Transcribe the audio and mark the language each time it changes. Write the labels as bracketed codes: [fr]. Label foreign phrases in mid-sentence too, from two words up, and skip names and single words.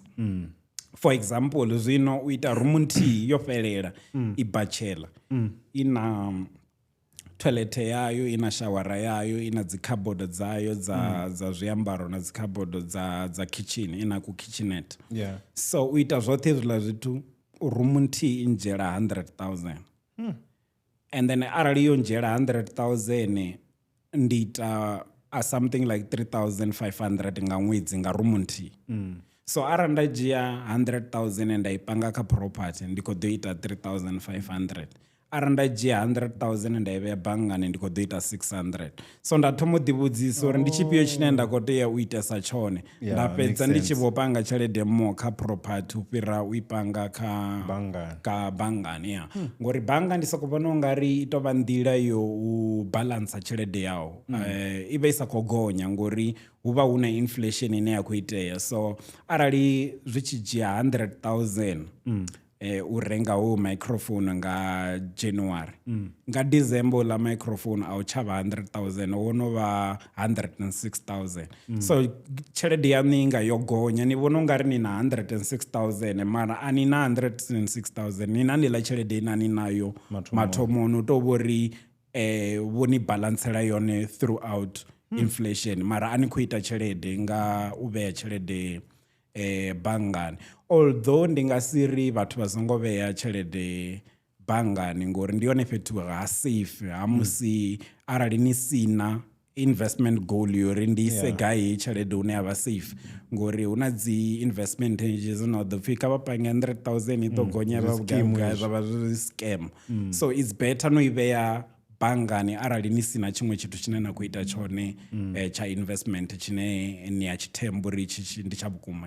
[ve] For example zwino u ita room nthihi yo fhelela i bachelor ina toilet yayo ina shawara yayo ina dzi cupboard dzayo za zwiambaro na dzi cupboard za kitchen ina ku kitchenette. So u ita zwoṱhe zwiḽa zwithu room nthihi indzhela 100,000. And then arali yo ndzhela 100,000 ndi ita [en] something like [ve] 3,500 nga ṅwedzi nga room nthihi. So arali nda dzhia 100,000 nda i panga kha property ndi khou ḓo ita 3,500. Arali nda dzhia 100,000 nda i vhea banngani ndi khou ḓo ita 600. So nda thoma u ḓivhudzisa uri ndi tshifhio tshine nda khou tea u itesa tshone nda fhedza ndi tshi vho panga tshelede mo kha property u fhira u i panga kha banngani. Ngori bannga ndi soko vhona ungari i tou vha nḓila yo u balansa tshelede yawo i vha i sa khou gonya ngori hu vha hu na inflation ine ya khou itea. So arali zwi tshi dzhia 100,000 u renga ho microphone nga January nga December la microphone au chava 100,000 wono va 106,000. So tshelede ya ninga yo gonya ni vona ungari ni na 106,000 mara ani na 106,000 ni na ni la tshelede ina ni nayo mathomono to vori voni balance la yone [en] throughout inflation [ve] mara ani khou ita tshelede nga u vhea tshelede banngani. Although ndi nga siri vhathu vha songo vhea tshelede banngani ngori ndi yone fhethu ha safe ha musi arali ni sina [en] investment goal [ve] yori ndi ise gai hei tshelede hune ya vha safe ngori hu na dzi [en] investment hedges [ve] no ḓo pfhi kha vha pange 100,000 i ḓo gonya vha vhugai zwa vha zwi scam [en] so it's better [ve] no i vhea banngani arali ni sina tshiṅwe tshithu tshine na khou ita tshone tsha investment tshine ni a tshi themba uri itshi ndi tsha vhukuma